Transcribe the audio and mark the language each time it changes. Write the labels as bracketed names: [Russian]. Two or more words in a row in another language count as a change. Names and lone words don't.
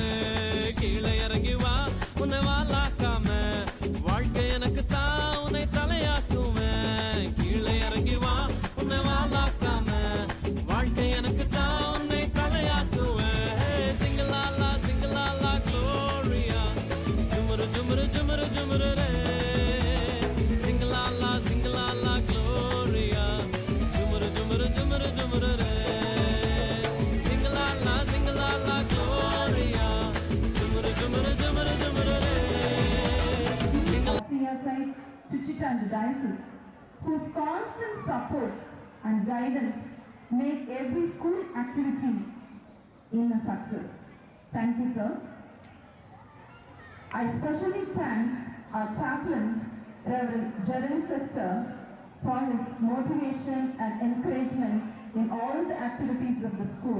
[Tamil] கீழே இறங்கி வா உன்னை வாலாக்காம, வாழ்க்கை எனக்கு தான் உன்னை தலையாக்குவேன். கீழே இறங்கி வா உன்னை வாலாக்காம, வாழ்க்கை எனக்கு தான் உன்னை தலையாக்குவேன். சிங்கலாலா சிங்கலாலா Gloria. Jumru jumru jumru jumru re. Sing la la Gloria. Jumru jumru jumru jumru re. Sing la la Gloria. Jumru jumru jumru jumru re. [English] Aside to Chittagong Diocese, whose constant support and guidance make every school activity in a success. Thank you, sir. I especially thank our chaplain, Reverend Jeremy Sister, for his motivation and encouragement in all the activities of the school.